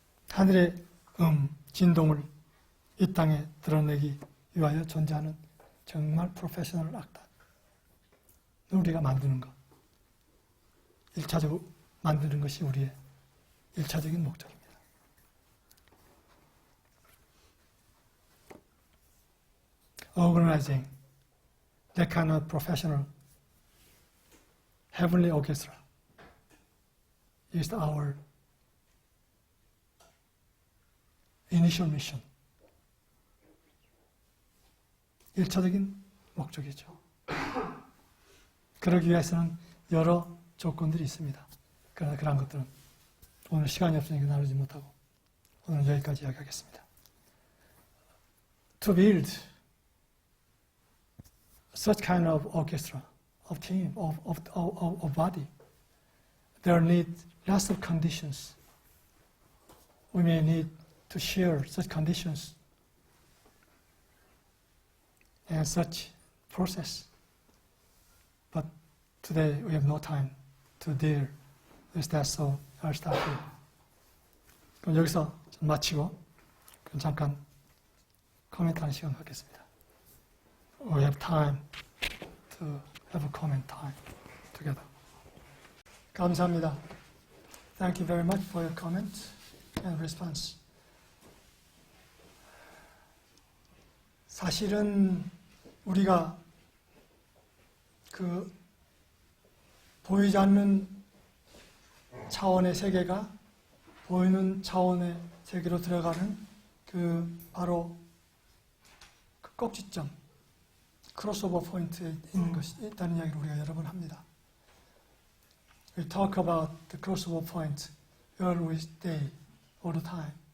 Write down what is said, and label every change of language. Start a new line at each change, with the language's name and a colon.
Korean: 하늘의 진동을 이 땅에 드러내기 위하여 존재하는 정말 프로페셔널 악단. 우리가 만드는 것. 1차적으로 만드는 것이 우리의 1차적인 목적입니다.
English: Organizing that kind of professional heavenly orchestra is our initial mission.
Korean: 1차적인 목적이죠. 그러기 위해서는 여러 조건들이 있습니다. 그러나 그런 것들은 오늘 시간이 없으니까 나누지 못하고 오늘 여기까지 이야기하겠습니다.
English: To build such kind of orchestra, of team, of body, there need lots of conditions. We may need to share such conditions and such process. But today we have no time to deal with that, so I'll stop here.
Korean: 그럼 여기서 마치고 잠깐 코멘트하는 시간 갖겠습니다.
English: We have time to have a comment time together.
Korean: 감사합니다.
English: Thank you very much for your comment and response.
Korean: 사실은 우리가 그 보이지 않는 차원의 세계가 보이는 차원의 세계로 들어가는 그 바로 그 꼭지점, 크로스오버 포인트에 있는 것이 있다는 이야기를 우리가 여러 번 합니다.
English: We talk about the crossover point where we stay all the time.